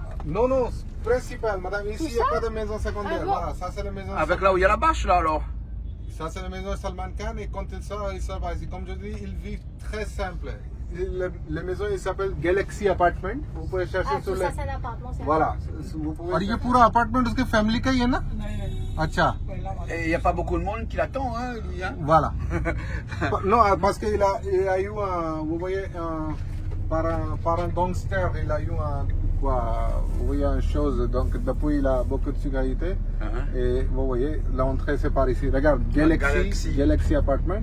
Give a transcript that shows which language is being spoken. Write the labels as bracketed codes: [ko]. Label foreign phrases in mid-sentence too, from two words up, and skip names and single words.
[fr] Non, principal, madame. Ici, il n'y a pas de maison secondaire. Ah bon? Voilà, ça c'est la maison. Avec là où il y a la bâche là alors? Ça c'est la maison de Salman Khan et quand il sort pas ici. Comme je dis, il vit très simple. La maison, il s'appelle Galaxy Apartment. Vous pouvez chercher Ah, sur tout les... ça, c'est un appartement. Voilà. Vous pouvez... [hi] और ये पूरा अपार्टमेंट उसके फैमिली का ही है ना? अच्छा. [fr] Et il n'y a pas beaucoup de monde qui l'attend, hein, lui, hein? Voilà. Non, parce qu'il a eu un, vous voyez, par un gangster, il a eu un, quoi, vous voyez, une chose, donc depuis il a beaucoup de sécurité. Et vous voyez, l'entrée c'est par ici. Regarde, Galaxy Apartment.